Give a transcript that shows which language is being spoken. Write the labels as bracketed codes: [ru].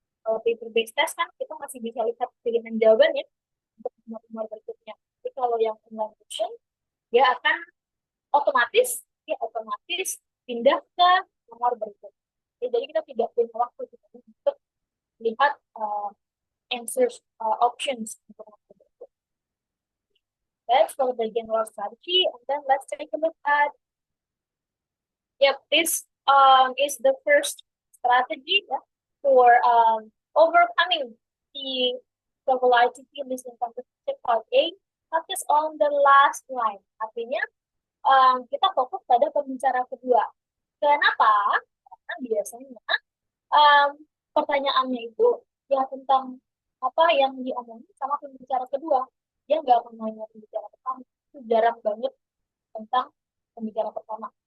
[id] Kalau paper based test kan kita masih bisa lihat pilihan jawabannya untuk nomor berikutnya. Tapi kalau yang online question, dia akan otomatis pindah ke nomor berikutnya. Jadi kita tidak punya waktu untuk lihat answers options untuk nomor berikutnya. [en] That's for the general strategy, and then let's take a look at. Yep, this is the first strategy for overcoming the probability listening comprehension part A. Focus on the last line. [id] Artinya kita fokus pada pembicara kedua. Kenapa? Karena biasanya pertanyaannya itu ya tentang apa yang diomongin sama pembicara kedua. Dia nggak akan nanya pembicara pertama. Itu jarang banget tentang pembicara pertama.